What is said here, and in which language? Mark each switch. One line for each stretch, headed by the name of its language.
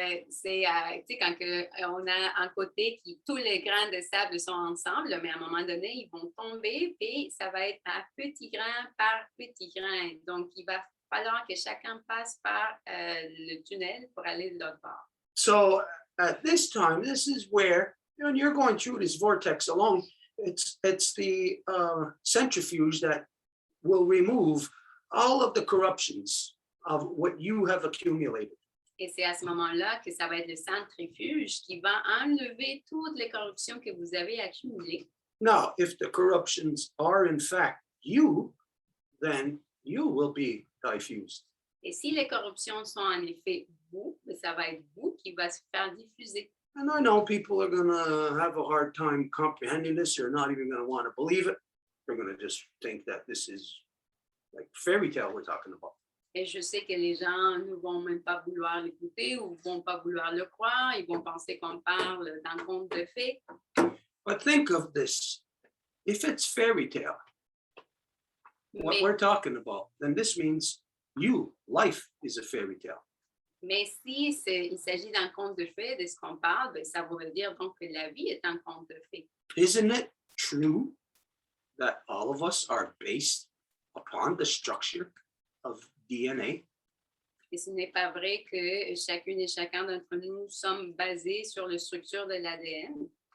French: C'est tu sais, quand on a un côté qui tous les grains de sable sont ensemble, mais à un moment donné, ils vont tomber et ça va être à petit grain par petit grain. Donc, il va falloir que chacun passe par le tunnel pour aller de l'autre bord.
English: So at this time, this is where, when you're going through this vortex alone, it's the centrifuge that will remove all of the corruptions of what you have accumulated.
French: Et c'est à ce moment-là que ça va être le centrifuge qui va enlever toutes les corruptions que vous avez accumulées.
English: Now, if the corruptions are in fact you, then you will be diffused.
French: Et si les corruptions sont en effet vous, ça va être vous qui va se faire diffuser.
English: And I know people are going to have a hard time comprehending this. They're not even going to want to believe it. They're going to just think that this is like fairy tale we're talking about.
French: Et je sais que les gens ne vont même pas vouloir l'écouter ou ne vont pas vouloir le croire. Ils vont penser qu'on parle d'un conte de fées.
English: But think of this. If it's fairy tale, what
French: Mais,
English: we're talking about, then this means life is a fairy tale.
French: mais si il s'agit d'un conte de fées, de ce qu'on parle, ben, ça veut dire donc que la vie est un conte de fées.
English: Isn't it true that all of us are based upon the structure of DNA?
French: Et ce n'est pas vrai que chacune et chacun d'entre nous sommes basés sur la structure de l'ADN.